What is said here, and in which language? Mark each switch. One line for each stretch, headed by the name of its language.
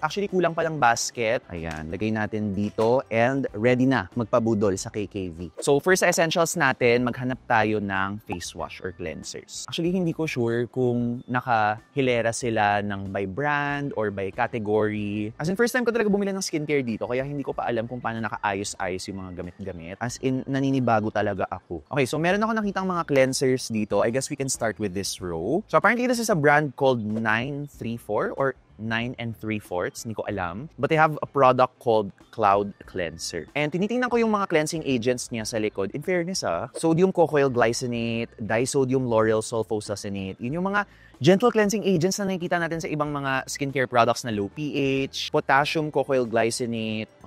Filipino: Actually, kulang pa lang basket. Ayan, lagay natin dito and ready na magpabudol sa KKV. So first sa essentials natin, maghanap tayo ng face wash or cleansers. Actually, hindi ko sure kung nakahilera sila ng by brand or by category. As in, first time ko talaga bumili ng skincare dito, kaya hindi ko pa alam kung paano nakaayos-ayos yung mga gamit-gamit. As in, naninibago talaga ako. Okay, so meron ako nakitang mga cleansers dito.
English: I guess we can start with this row. So apparently, this is a brand called 934 or 9 3/4,
Filipino: hindi ko alam.
English: But they have a product called Cloud Cleanser.
Filipino: And tinitingnan ko yung mga cleansing agents niya sa likod. In fairness sodium cocoyl glycinate, disodium lauryl sulfosuccinate, yun yung mga gentle cleansing agents na nakikita natin sa ibang mga skincare products na low pH, potassium cocoyl glycinate.